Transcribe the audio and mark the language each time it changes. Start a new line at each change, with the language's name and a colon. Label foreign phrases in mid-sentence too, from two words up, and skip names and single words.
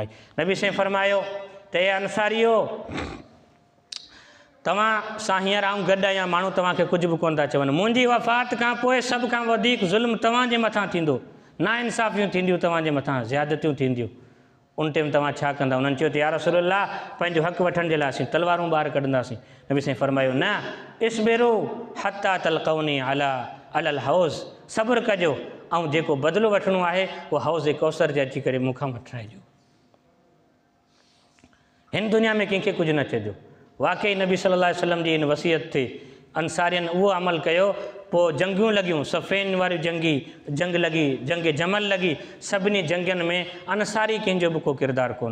Sindhi: नबी साईं फरमायो त हे अंसारियो, तव्हां सां हींअर आऊं गॾु आहियां, माण्हू तव्हांखे कुझु बि कोन था चवनि। मुंहिंजी वफ़ात खां पोइ सभ खां वधीक ज़ुल्म तव्हांजे मथां थींदो, नाइंसाफ़ियूं थींदियूं तव्हांजे मथां, ज़्यादतियूं थींदियूं। उन टाइम तव्हां छा कंदा? उन्हनि चयो त
Arabic: يا رسول الله,
Sindhi: पंहिंजो हक़ वठण जे लाइ असीं तलवारूं ॿाहिरि कढंदासीं। नबी साईं फरमायो न,
Arabic: اصبروا حتى تلقوني على الحوض,
Sindhi: सब्र कजो ऐं जेको बदिलो वठिणो आहे उहो हौज़ कौसर जे अची करे मूंखां वठाइजो। हिन दुनिया में कंहिंखे कुझु न चइजो। वाक़ई नबी
Arabic: صلى الله عليه وسلم
Sindhi: जी इन वसियत ते अंसारियुनि उहो अमल कयो, पोइ जंगियूं लॻियूं, सफ़ेन वारी जंग लॻी, जंग जमल लॻी, सभिनी जंगनि में अंसारी कंहिंजो बि को किरदारु कोन।